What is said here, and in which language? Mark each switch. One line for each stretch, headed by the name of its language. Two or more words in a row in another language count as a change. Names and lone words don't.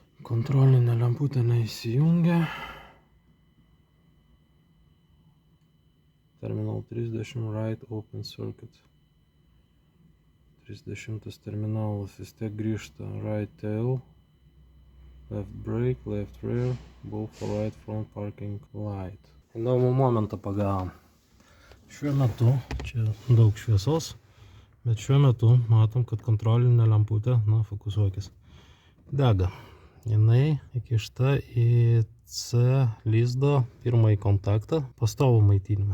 Lithuanian: kontrolinė lemputė neįsijungia.
English: Terminal 30 right open circuit.
Lithuanian: 30 terminalas vis tiek grįžta.
English: Right tail, left brake, left rear, both for right front parking light.
Lithuanian: Įdomų momentą pagavom. Šiuo metu, čia daug šviesos, bet šiuo metu matom, kad kontrolinė lemputė, fokusuokis, dega. Jinai įkišta į C lizdo pirmąjį kontaktą, pastovų maitinimą.